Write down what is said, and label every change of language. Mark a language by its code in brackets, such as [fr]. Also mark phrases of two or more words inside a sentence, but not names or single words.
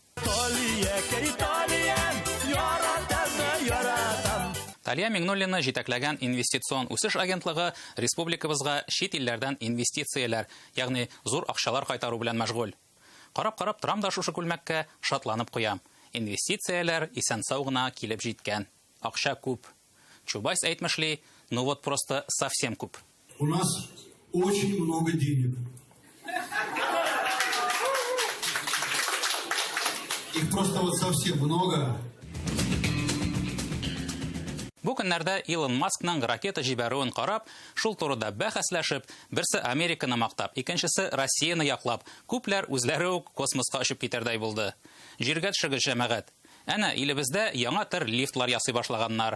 [tt] Талия Миңнуллина җитәкләгән инвестицион үсеш агентлыгы республикабызга чит илләрдән инвестицияләр, ягъни зур акчалар кайтару белән мәшгуль. Карап торам да шушы күлмәккә шатланып куям. Инвестицияләр исән-сау гына килеп җиткән. Акча күп. Чубайс әйтмешли, [ru] ну вот просто совсем күп. У нас очень много денег. Их просто вот совсем много. [tt] Бу көннәрдә Илон Маскның ракета җибәрүен карап, шул турыда бәхәсләшеп, берсе Американы мактап, икенчесе Россияны яклап, күпләр үзләре үк космоска очып китәрдәй булды. Җиргә төшегез җәмәгать. Әнә илебездә яңа төр лифтлар ясый башлаганнар.